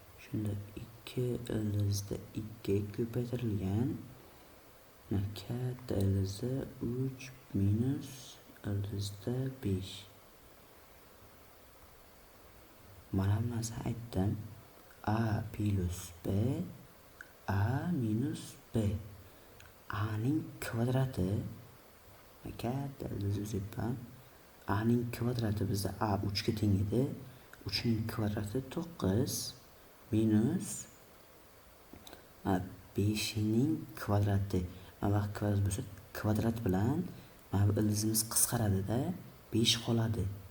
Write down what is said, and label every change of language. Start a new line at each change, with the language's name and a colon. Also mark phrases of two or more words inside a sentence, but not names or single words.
Uzbek: Shunda 2 ildizda 2 ko'paytirilgan katta ildizda 3 minus ildizda 5. Mana bu narsani aytdim. A plus B A minus B. A ning kvadrati katta ildiz o'zyapman. A ning kvadrati bizda A 3 ga teng edi. 3 ning kvadrati 9 minus 5 ning kvadrati. Mana bu kvadrat bo'lsa, kvadrat bilan mana bu ildizimiz qisqaradi-da, 5 qoladi.